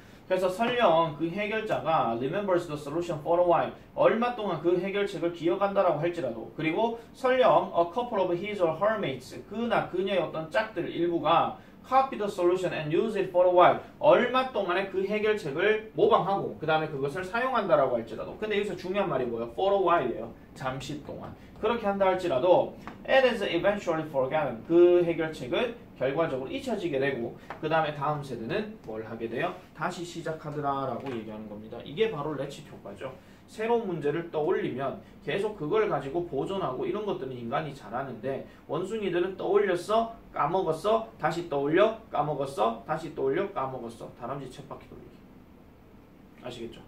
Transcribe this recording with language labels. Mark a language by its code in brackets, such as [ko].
[ko] 그래서 설령 그 해결자가 [en] remembers the solution for a while, [ko] 얼마 동안 그 해결책을 기억한다라고 할지라도, 그리고 설령 [en] a couple of his or her mates, [ko] 그나 그녀의 어떤 짝들 일부가 [en] copy the solution and use it for a while, [ko] 얼마 동안에 그 해결책을 모방하고 그 다음에 그것을 사용한다라고 할지라도, 근데 여기서 중요한 말이 뭐예요? [en] for a while이에요. [ko] 잠시 동안. 그렇게 한다 할지라도 [en] it is eventually forgotten. [ko] 그 해결책은 결과적으로 잊혀지게 되고 그 다음에 다음 세대는 뭘 하게 돼요? 다시 시작하더라라고 얘기하는 겁니다. 이게 바로 레치트 효과죠. 새로운 문제를 떠올리면 계속 그걸 가지고 보존하고 이런 것들은 인간이 잘하는데 원숭이들은 떠올렸어, 까먹었어, 다시 떠올려, 까먹었어, 다시 떠올려, 까먹었어. 다람쥐 쳇바퀴 돌리기. 아시겠죠?